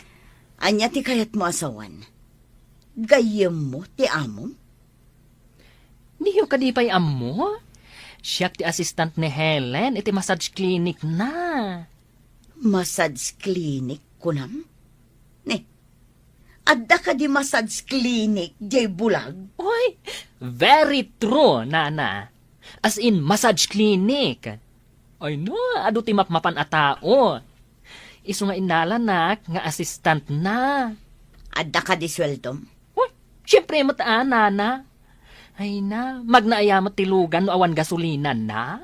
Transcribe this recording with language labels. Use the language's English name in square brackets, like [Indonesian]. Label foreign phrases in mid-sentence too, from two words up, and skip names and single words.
[Iloko] Anya ti kayat mo asawan? Gayem mo ti amom? Diyo kadipay amo? Siyak ti assistant ni Helen iti [English] massage clinic [Iloko] na. [English] Massage clinic [Iloko] kunam? Ne, adda ka di [English] massage clinic, [Iloko] jay bulag? Oy, [English] very true, nana. As in, massage clinic. [Iloko] Ay no, adu ti mapmapan a tao. Isu nga inalanak nga assistant na. Adda ka di sweldom? Uy, syempre mataan, nana. Ay na, magnaayamot tilugan no awan gasolina na.